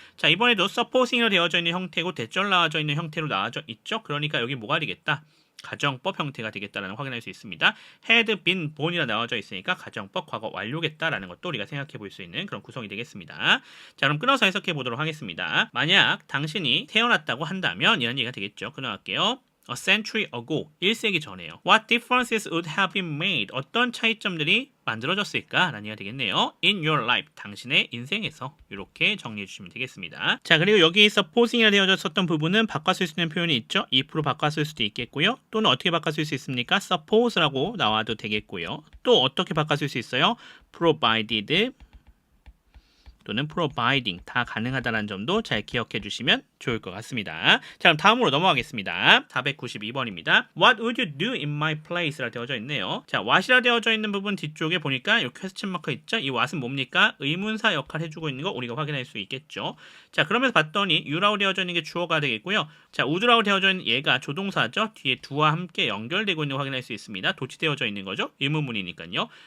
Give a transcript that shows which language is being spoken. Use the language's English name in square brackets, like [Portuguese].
[Korean] 자, 이번에도 supposing으로 되어져 있는 형태고 대절 나와져 있는 형태로 나와져 있죠. 그러니까 여기 뭐가 되겠다? 가정법 형태가 되겠다라는 걸 확인할 수 있습니다. had been born이라 나와져 있으니까 가정법 과거 완료겠다라는 것도 우리가 생각해 볼 수 있는 그런 구성이 되겠습니다. 자, 그럼 끊어서 해석해 보도록 하겠습니다. 만약 당신이 태어났다고 한다면 이런 얘기가 되겠죠. 끊어갈게요. [English] A century ago, [Korean] 1세기 전에요. [English] What differences would have been made? [Korean] 어떤 차이점들이 만들어졌을까? 라는 얘기가 되겠네요. [English] In your life, [Korean] 당신의 인생에서 이렇게 정리해 주시면 되겠습니다. 자, 그리고 여기 supposing이라 되어졌었던 부분은 바꿔쓸 수 있는 표현이 있죠. if로 바꿔쓸 수도 있겠고요. 또는 어떻게 바꿔쓸 수 있습니까? suppose라고 나와도 되겠고요. 또 어떻게 바꿔쓸 수 있어요? provided 또는 providing 다 가능하다는 점도 잘 기억해 주시면 좋을 것 같습니다. 자, 그럼 다음으로 넘어가겠습니다. 492번입니다. [English] What would you do in my place? [Korean] 라 되어져 있네요. 자, what이라 되어져 있는 부분 뒤쪽에 보니까 이 퀘스천 마크 있죠? 이 what은 뭡니까? 의문사 역할 해주고 있는 거 우리가 확인할 수 있겠죠. 자, 그러면서 봤더니 you라고 되어져 있는 게 주어가 되겠고요. 자, would라고 되어져 있는 얘가 조동사죠. 뒤에 do와 함께 연결되고 있는 거 확인할 수 있습니다. 도치되어져 있는 거죠. 의문문이니까요.